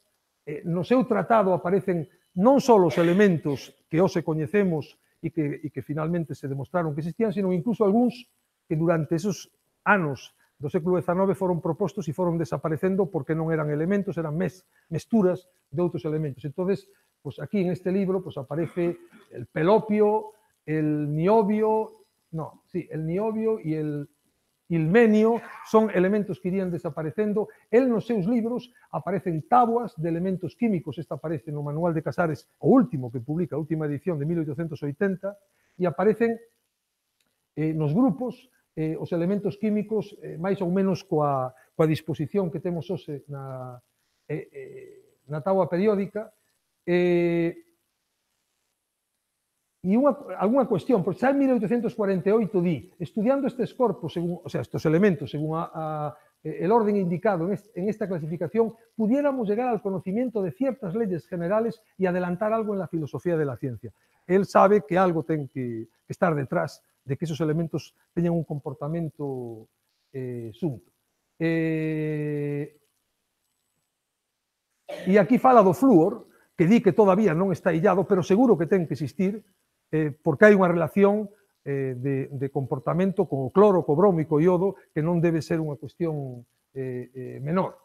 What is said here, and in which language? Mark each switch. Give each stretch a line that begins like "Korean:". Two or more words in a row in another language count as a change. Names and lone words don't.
Galician: No seu tratado aparecen non só os elementos que hoxe coñecemos e que finalmente se demostraron que existían, sino incluso algúns que durante esos anos do século XIX foron propostos e foron desaparecendo porque non eran elementos, eran mesturas de outros elementos.
Spanish: Entonces, pues aquí en este libro pues aparece el pelopio, el niobio y el ilmenio,
Galician: son elementos que irían desaparecendo. El nos seus libros aparecen tabuas de elementos químicos, esta aparece no Manual de Casares, o último que publica, a última edición de 1880, e aparecen nos grupos os elementos químicos máis ou menos coa disposición que temos hoxe na táboa periódica. E algunha cuestión, porque xa en 1848 di, estudiando estes corpos, estes elementos,
Spanish: según el orden indicado en esta clasificación, pudiéramos llegar al conocimiento de ciertas leyes generales y adelantar algo en la filosofía de la ciencia.
Galician: Él sabe que algo ten que estar detrás de que esos elementos teñan un comportamento sunto. E aquí fala do flúor, que di que todavía non está illado, pero seguro que ten que existir, porque hai unha relación de comportamento con o cloro, co bromo e co iodo, que non debe ser unha cuestión menor.